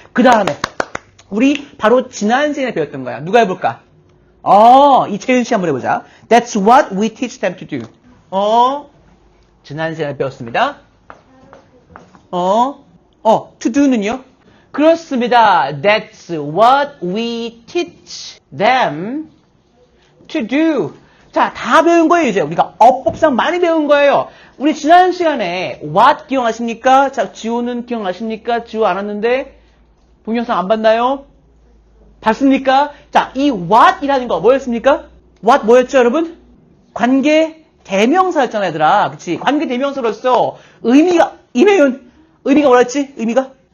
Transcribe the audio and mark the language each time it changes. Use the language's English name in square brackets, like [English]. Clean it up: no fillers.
[Korean] 그 다음에, 우리 바로 지난 시간에 배웠던 거야. 누가 해볼까? 이채윤 씨 한번 해보자. [English] That's what we teach them to do. [Korean] 지난 시간에 배웠습니다. to do는요? 그렇습니다. [English] That's what we teach them to do. [Korean] 자, 다 배운 거예요, 이제. 우리가 어법상 많이 배운 거예요. 우리 지난 시간에 what 기억하십니까? 자, 지호는 기억나십니까? 지호 안 왔는데 동영상 안 봤나요? 봤습니까? 자, 이 what이라는 거 뭐였습니까? what 뭐였죠, 여러분? 관계 대명사였잖아, 얘들아. 그치? 관계 대명사로서 의미가, 이매윤, 의미가 뭐였지? 의미가?